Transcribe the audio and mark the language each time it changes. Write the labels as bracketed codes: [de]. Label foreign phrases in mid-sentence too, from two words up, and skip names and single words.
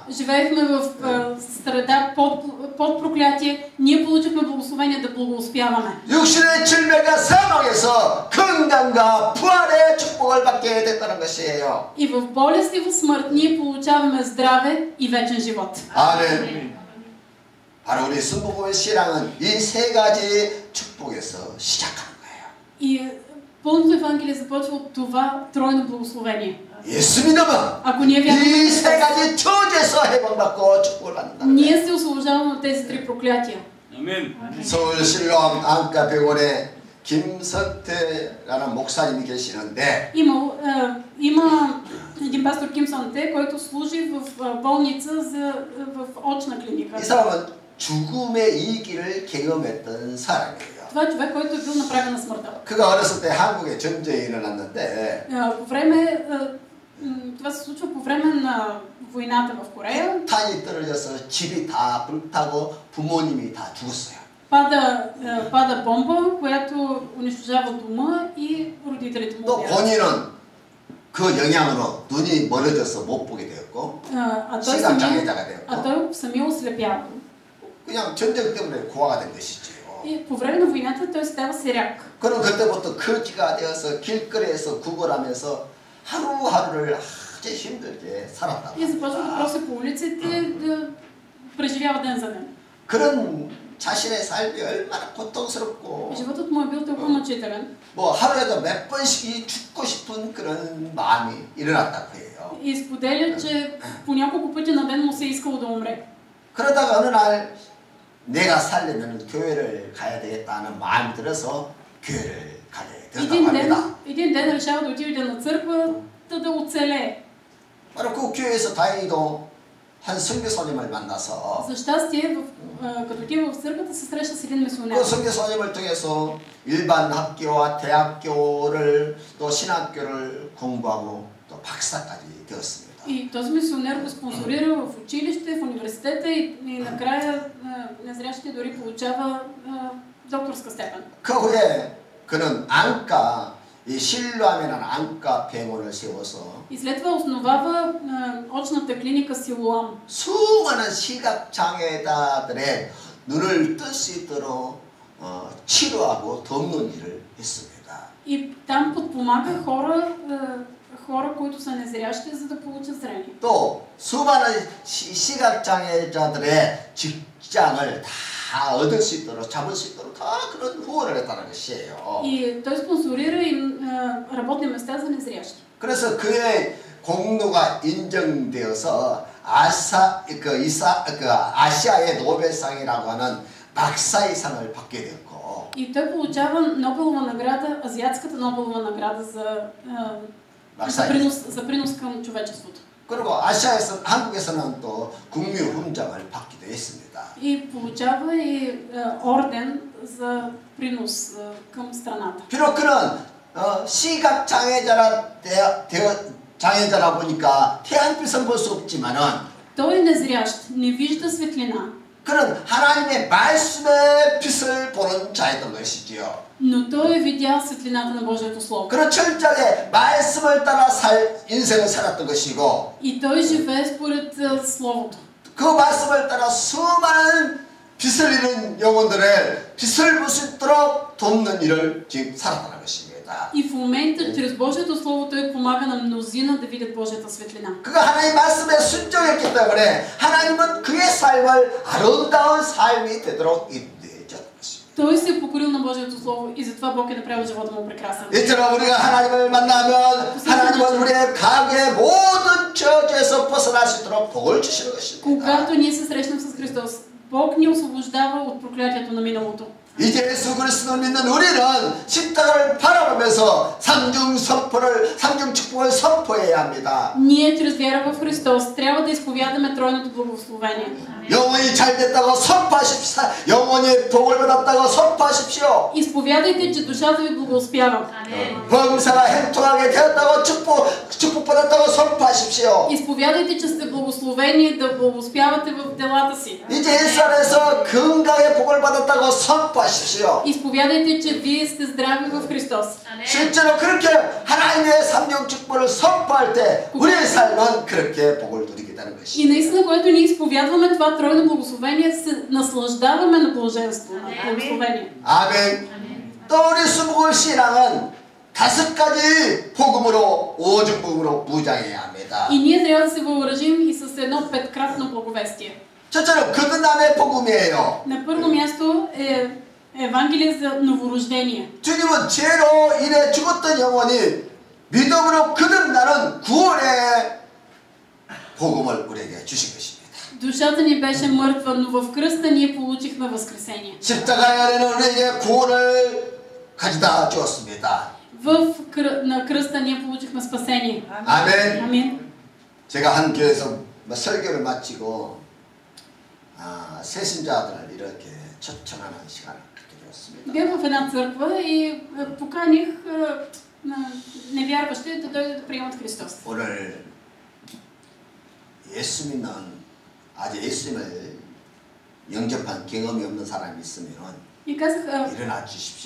[bg] Живеехме в среда под проклятие, ние получихме благословение да благоуспяваме. [ko] 육신의 질병과 사망에서 건강과 부활의 축복을 받게 됐다는 것이에요. [bg] И в болест и в смърт ние получаваме здраве и вечен живот. [ko] 아멘. 바로 우리 순복음의 신앙은 이 세 가지 축복에서 시작하는 거예요. [bg] И пълното Евангелие започва от това тройно благословение. [ko] 예수 믿으면 [bg] Ако ние вярваме, [ko] 이 세 가지 저주에서 해방받고 축복을 받는다. [bg] ние се освобождаваме от тези три проклятия. [ko] 서울 실로암 안과병원에 김석태라는 목사님이 계시는데 [bg] Има един пастор Ким Сонте, който служи в болница в очна клиника. [ko] 이 사람은 죽음의 이기를 경험했던 사람이에요. [bg] Това е човек, който е бил на прага на смъртта. [ko] 그가 어렸을 때 한국에 전쟁이 일어났는데 [bg] Това се случва по време на войната в Корея. [ko] 탄이 떨어져서 집이 다 불타고 부모님이 다 죽었어요. [bg] Пада бомба, която унищожава дома и родителите му [ko] 또 [bg] умират. [ko] 본인은 그 영향으로 눈이 멀어져서 못 보게 되었고 시각장애자가 되었고 [bg] той самия ослепява. [ko] 그냥 전쟁 때문에 고아가 된 것이죠. [bg] И по време на войната той става серяк. [ko] 그럼 그때부터 거지가 되어서 길거리에서 구걸하면서 하루하루를 아주 힘들게 살았다고. [bg] И започва да проси по улиците, да преживява ден за ден. [ko] 그런 자신의 삶이 얼마나 고통스럽고 [bg] Животът му е бил толкова мъчителен. [ko] 뭐 하루에도 몇 번씩 죽고 싶은 그런 마음이 일어났다고 해요. [bg] И споделя, че по няколко пъти на ден му се е искало да умре. [ko] 그러다가 어느 날 내가 살려면 교회를 가야 되겠다는 마음이 들어서 교회를 가게 되었다고 합니다. [bg] Един ден решава да отиде на църква, да оцелее. [ko] 바로 그 교회에서 다행히도 한 선교사님을 만나서 [bg] За щастие, като отива в църквата, се среща с един мисионер. [ko] 그 선교사님을 통해서 일반 학교와 대학교를 또 신학교를 공부하고 또 박사까지 되었습니다. [bg] И този мисионер го спонсорира в училище, в университета и накрая незрящия дори получава докторска степен. [ko] 그 후에 그는 안과 이 실로암이라는 안과 병원을 세워서 [bg] И след това основава очната клиника Силуам. [ko] 수많은 시각장애자들의 눈을 뜰 수 있도록 치료하고 돕는 일을 했습니다. [bg] И там подпомага хора, които са незрящи, за да получат зрение. [ko] 또 수많은 시각장애자들의 직장을 다 얻을 수 있도록 잡을 수 있도록 다 그런 후원을 했다는 것이에요. [bg] И той спонсорира им работни места за незрящи. [ko] 그래서 그의 공로가 인정되어서 아시아의 노벨상이라고 하는 박사의상을 받게 되었고 [bg] И той получава Нобелова награда, азиатската Нобелова награда за принос към човечеството. [ko] 그리고 한국에서는 또 국민훈장을 받기도 했습니다. [bg] И получава и орден за принос към страната. [ko] 비록 그는 시각 장애자라 보니까 태양빛은 볼 수 없지만은 [bg] Той е незрящ, не вижда светлина. [ko] 그는 하나님의 말씀의 빛을 보는 자였던 것이지요. [bg] Но той е видял светлината на Божието Слово. [ko] 그는 철저하게 말씀을 따라 인생을 살았던 것이고 [bg] И той живее според Словото. [ko] 그 말씀을 따라 수많은 빛을 잃은 영혼들을 빛을 볼 수 있도록 돕는 일을 지금 살았다는 것입니다. [bg] И в момента, чрез Божието Слово, той помага на мнозина да видят Божията светлина. [ko] 그가 하나님 말씀에 순종했기 때문에 하나님은 그의 삶을 아름다운 삶이 되도록 인도해줬던 것입니다. [bg] Той се е покорил на Божието Слово и затова Бог е направил живота му прекрасен. [ko] 이처럼 우리가 하나님을 만나면 하나님은 우리의 가게의 모든 저주에서 벗어날 수 있도록 복을 주시는 것입니다. [bg] Когато ние се срещнем с Христос, Бог ни освобождава от проклятието на миналото. [ko] 이제 예수 그리스도를 믿는 우리는 십자가를 바라보면서 삼중 축복을 선포해야 합니다. [bg] Ние чрез вяра в Христос трябва да изповядаме тройното благословение. [ko] 영혼이 잘 됐다고 선포하십시오. 영혼이 복을 받았다고 선포하십시오. [bg] Изповядайте, че душата ви благоуспява. [ko] 범사가 행통하게 되었다고 축복받았다고 선포하십시오. [bg] Изповядайте, че сте благословени да благоуспявате в делата си. [ko] 이제 예수 안에서 건강의 복을 받았다고 선포하십시오. [bg] Изповядайте, че вие сте здрави в Христос. [ko] 실제로 그렇게 하나님의 삼중 축복을 선포할 때 우리의 삶은 그렇게 복을 누리게 되는 [bg] И [ko] 것입니다. [bg] наистина, когато ние изповядваме това тройно благословение, се наслаждаваме на блаженство, на благословение. [ko] 아멘. 또 우리 수복을 신앙은 5가지 복음으로 오중복음으로 무장해야 합니다. [bg] И ние трябва да се въоръжим и с едно петкратно благовестие. [ko] 첫째는 거듭남의 복음이에요. [bg] На първо място е Евангелие за новорождение. [ko] 주님은 죄로 인해 죽었던 영혼이 믿음으로 거듭나는 구원의 복음을 우리에게 주신 것입니다. [bg] Душата ни беше мъртва, но в кръста ние получихме възкресение. [ko] 십자가의 안에는 우리에게 구원을 가져다 주었습니다. [bg] На кръста ние получихме спасение. [ko] 아멘. [bg] Амин. [ko] 제가 한 교회에서 설교를 마치고 새신자들을 이렇게 초청하는 시간을 갖게 되었습니다. [bg] Бях в една църква и поканих невярващи да дойдат да приемат Христос. [ko] 오늘 예수 믿는 아직 예수님을 영접한 경험이 없는 사람이 있으면 [bg] И казах, [ko] 일어나 주십시오.